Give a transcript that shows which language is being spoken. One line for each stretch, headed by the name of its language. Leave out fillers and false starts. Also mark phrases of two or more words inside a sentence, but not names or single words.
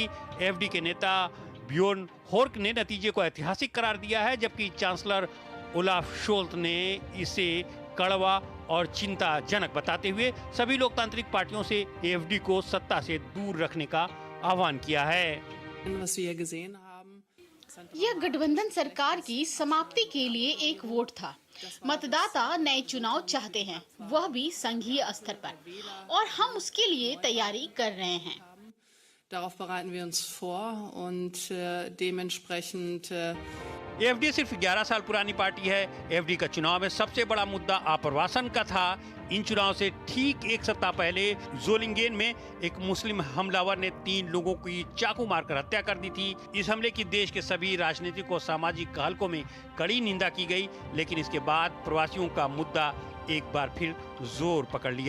Hindi: AfD के नेता ब्योर्न होर्क ने नतीजे को ऐतिहासिक करार दिया है, जबकि चांसलर ओलाफ शोल्ट ने इसे कड़वा और चिंताजनक बताते हुए सभी लोकतांत्रिक पार्टियों से AfD को सत्ता से दूर रखने का आह्वान किया है। यह गठबंधन सरकार की समाप्ति के लिए एक वोट था। मतदाता नए चुनाव चाहते हैं, वह भी संघीय स्तर पर, और हम उसके लिए तैयारी कर रहे हैं।
German: Darauf bereiten wir uns vor und dementsprechend
Hindi: AfD सिर्फ 11 साल पुरानी पार्टी है। AfD का चुनाव में सबसे बड़ा मुद्दा आप्रवासन का था। इन चुनाव से ठीक 1 सप्ताह पहले जोलिंगेन में एक मुस्लिम हमलावर ने 3 लोगों की चाकू मारकर हत्या कर दी थी। इस हमले की देश के सभी राजनीतिक और सामाजिक हलकों में कड़ी निंदा की गई, लेकिन इसके बाद प्रवासियों का मुद्दा एक बार फिर जोर पकड़ लिया।